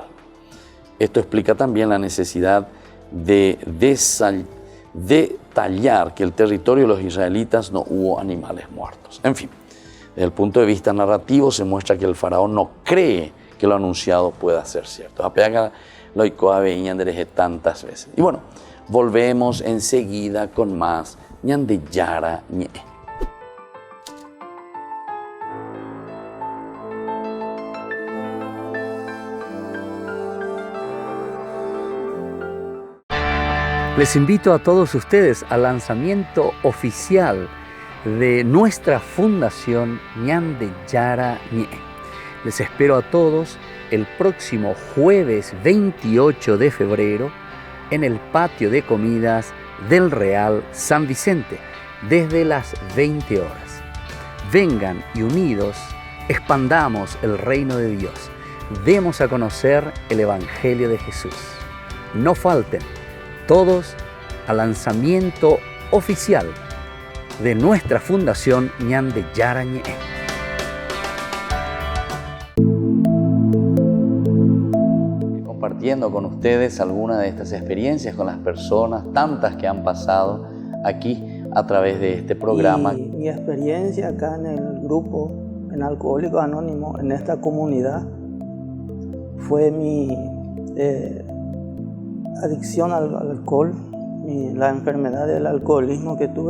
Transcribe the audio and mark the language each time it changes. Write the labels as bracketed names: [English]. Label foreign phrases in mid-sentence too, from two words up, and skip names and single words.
[Spanish] Esto explica también la necesidad de detallar que el territorio de los israelitas no hubo animales muertos. En fin, desde el punto de vista narrativo se muestra que el faraón no cree que lo anunciado pueda ser cierto. Apega lo tantas veces. Y bueno, volvemos enseguida con más ñande yara ñe. Les invito a todos ustedes al lanzamiento oficial de nuestra fundación ñande yara ñe. Les espero a todos el próximo jueves 28 de febrero en el patio de comidas del Real San Vicente desde las 20 horas. Vengan y unidos expandamos el reino de Dios. Demos a conocer el Evangelio de Jesús. No falten todos al lanzamiento oficial de nuestra fundación ñande yara ñe. Compartiendo con ustedes algunas de estas experiencias con las personas, tantas que han pasado aquí a través de este programa. Y mi experiencia acá en el grupo, en Alcohólicos Anónimos, en esta comunidad, fue mi adicción al alcohol, la enfermedad del alcoholismo que tuve.